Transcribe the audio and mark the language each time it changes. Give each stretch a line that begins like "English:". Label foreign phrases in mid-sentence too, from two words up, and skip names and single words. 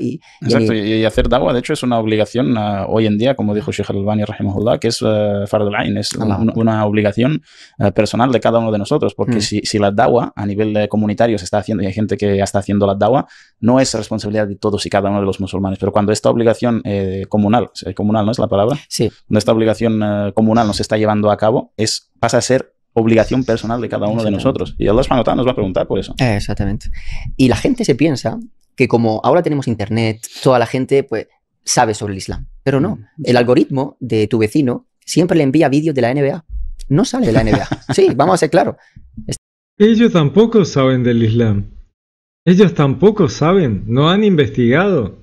Spanish: Exacto, y hacer da'wah, de hecho, es una obligación hoy en día, como dijo Sheikh Al-Albani, rahimahullah, que es
Arabic: فرض عين,
Spanish: es una obligación personal de cada uno de nosotros, porque si la da'wah a nivel comunitario se está haciendo, y hay gente que ya está haciendo la da'wah, no es responsabilidad de todos y cada uno de los musulmanes, pero cuando esta obligación comunal ¿no es la palabra? Sí. Cuando esta obligación comunal no se está llevando a cabo, pasa a ser obligación personal de cada uno de nosotros. Y
Arabic: الله سبحانه وتعالى
Spanish: nos va a preguntar por eso. Exactamente. Y la gente se piensa que como ahora tenemos internet, toda la gente pues sabe sobre el Islam. Pero no. El algoritmo de tu vecino siempre le envía vídeos de la NBA. No sale de la NBA. Sí, vamos a ser claros. Ellos tampoco saben del Islam. Ellos tampoco saben, no han investigado.